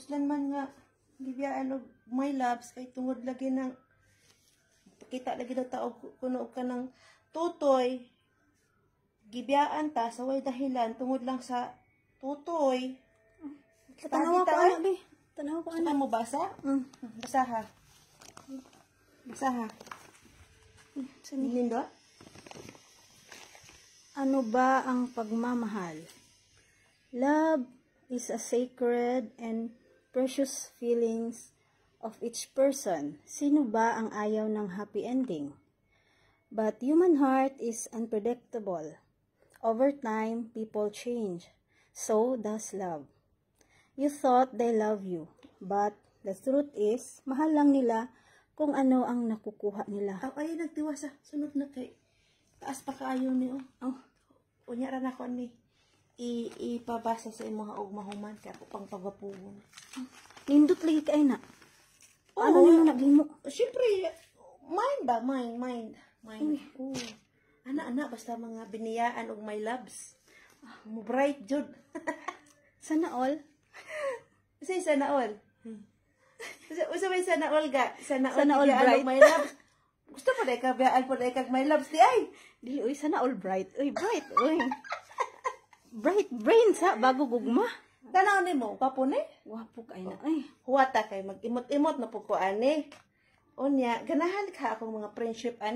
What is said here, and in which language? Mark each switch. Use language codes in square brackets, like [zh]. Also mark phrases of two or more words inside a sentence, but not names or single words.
[ceb] Kuslan man nga, gibiyaan og [en] my loves, [ceb] kay tungod lagi ng, kita lagi daw tao, kuno ka ng tutoy, gibiyaan ta, sa way dahilan, tungod lang sa tutoy. Tanaw ko, ana, be. Tanaw ko, ana. Ano mo basa? Basa ha. Basa ha. Nindot? [tl] Ano ba ang pagmamahal? [en] Love is a sacred and precious feelings of each person. [tl] Sino ba ang ayaw ng happy ending? [en] But human heart is unpredictable. Over time, people change. So does love. You thought they love you, but the truth is, [tl] mahal lang nila kung ano ang nakukuha nila. [ceb] Ay, nagtiwasa. Sunod na kay, taas pa kaayo ni, oh. Unya ra na ko ni, ipabasa sa imong og mahuman, kaya ako pang pagapugon. Nindot lagi kay na. Ano nimo naghimo? Siyempre, mind ba? Mind. Ana, basta mga biniyaan og [en] my loves. [ceb] Mo bright jud. [tl] Sana all? [ceb] Say [tl] sana all. [ceb] Usa may [tl] sana all [ceb] ga? Sana [en] all bright. My loves. [ceb] Gusto pa dai ka biyaan po dai kag [en] my loves [ceb] di ay. Dili uy [tl] sana all [ceb] bright. Uy bright uy. [en] Bright brain [ceb] sa bago gugma. Tanaw nimo, gwapo ni? Wapo kay na ay. Huwata kay mag-imot-imot na po ko ani. Unya, ganahan ka akong mga friendship ani?